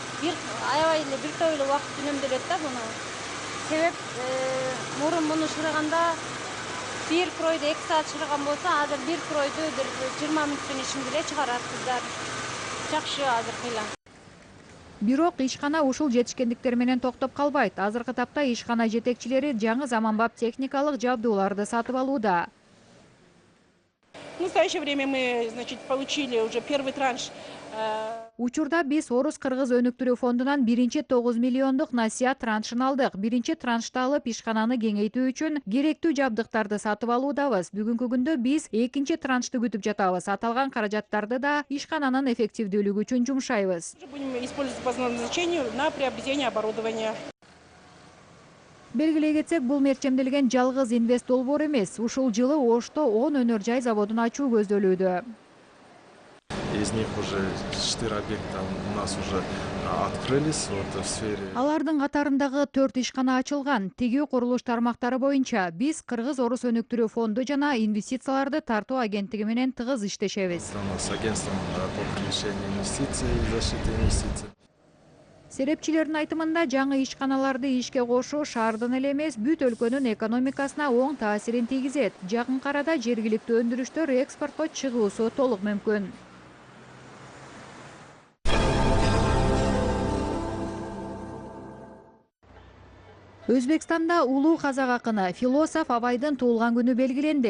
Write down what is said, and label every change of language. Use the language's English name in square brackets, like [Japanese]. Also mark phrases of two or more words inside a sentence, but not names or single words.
[Kyrgyz] Аябай эле бир топ эле убакыт үнөмдөлөт да буну. Себеп мурун муну шырыганда 1 кройду 2 саат шырыган болсо, азыр 1 кройду 20 мүнөттүн ичинде эле чыгарат кыздар. Жакшы азыр кыйлам. Бирок ишкана ушул жетишкендиктер менен токтоп калбайт. Азыркы тапта ишкана жетекчилери жаңы заманбап техникалык жабдууларды сатып алууда. [Russian] В настоящее время мы, значит, получили уже первый транш. [Kyrgyz] Учурда биз Орус-Кыргыз өнүктүрүү фондунан 9 миллиондук насыя траншын алдык. Биринчи траншты алып ишкананы кеңейтүү үчүн керектүү жабдыктарды сатып алуудабыз. Бүгүнкү күндө биз экинчи траншты күтүп жатабыз. Аталган каражаттарды да ишкананын эффективдүүлүгү үчүн жумшайбыз. [Russian] Будем использовать по назначению на приобретение оборудования. [Kyrgyz] Белгилей кетсек, бул мерчемделген жалгыз инвест долбоор эмес. Ушул жылы Ошто 10 өнөр жай заводун ачуу көздөлүүдө. [Russian] Из них уже 4 объекта у нас уже открылись в сфере. [Kyrgyz] Алардын катарындагы 4 ишкана ачылган. Тигүү курулуш тармактары боюнча биз Кыргыз-Орус өнүктүрүү фонду жана инвестицияларды тартуу агенттиги менен тыгыз иштешебиз. [Russian] С агентством по привлечению инвестиций и защиты инвестиций. [Kyrgyz] Серепчилердин айтымында жаңы ишканаларды ишке кошуу шаардын эле эмес, бүт өлкөнүн экономикасына оң таасирин тийгизет. Жакын арада жергиликтүү өндүрүштөр экспортко чыгуусу толук мүмкүн. Өзбекстанда улуу казак акыны, философ Абайдын туулган күнү белгиленди.